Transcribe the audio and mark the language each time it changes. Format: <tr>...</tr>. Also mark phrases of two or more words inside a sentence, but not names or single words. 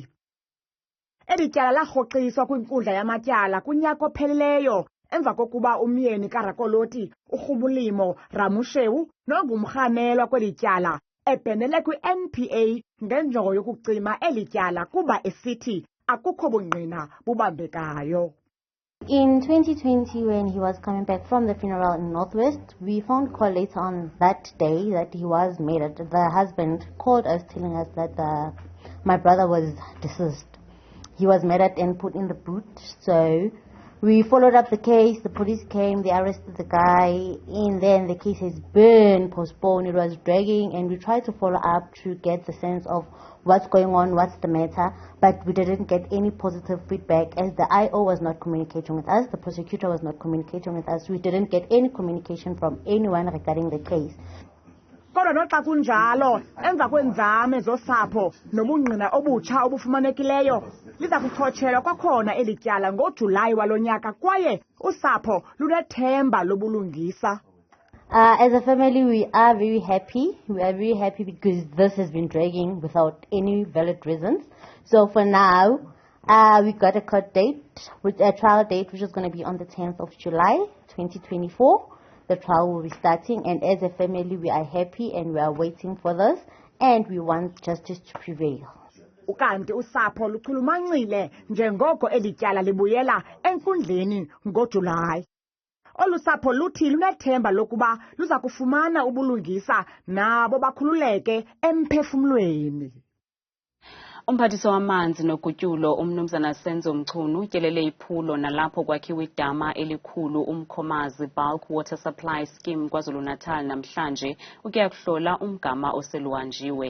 <xh>Eli tyala larhoxiswa kwinkundla yamatyala kunyaka ophelileyo emva kokuba umyeni kaRakoloti uRhubulimo Ramushewu nongumrhanelwa kweli tyala ebhenele kwi-NPA ngenjongo yokucima eli tyala kuba esithi akukho bungqina bubambekayo.</xh> <en>In 2020, when he was coming back from the funeral in Northwest, we found call later on that day that he was murdered. The husband called us telling us that my brother was deceased. He was murdered and put in the boot. So we followed up the case. The police came, they arrested the guy, and then the case has been postponed. It was dragging, and we tried to follow up to get the sense of what's going on, what's the matter, but we didn't get any positive feedback as the IO was not communicating with us, the prosecutor was not communicating with us. We didn't get any communication from anyone regarding the case.</en> <xh>Kodwa noxa kunjalo, emva kweenzame zosapho nobungqina obutsha obufumanekileyo, liza kuchotshelwa kwakhona eli tyala ngoJulayi walo nyaka kwaye usapho lunethemba lobulungisa.</xh> <en>As a family, we are very happy. We are very happy because this has been dragging without any valid reasons. So for now, we got a court date, a trial date, which is going to be on the 10th of July, 2024. The trial will be starting, and as a family, we are happy and we are waiting for this, and we want justice to prevail.</en> <xh>Ukanti usapho luchulumancile njengoko eli tyala libuyela enkundleni ngoJulayi. Olu sapho luthi lunethemba lokuba luza kufumana ubulungisa nabo bakhululeke emphefumlweni. Umphathiswa wamanzi nogutyulo umnumzana Senzo Mchunu utyelele iphulo nalapho kwakhiwa idama elikhulu uMkhomazi Bulk Water Supply Scheme KwaZulu-Natal namhlanje ukuya kuhlola umgama oseluhanjiwe.</xh>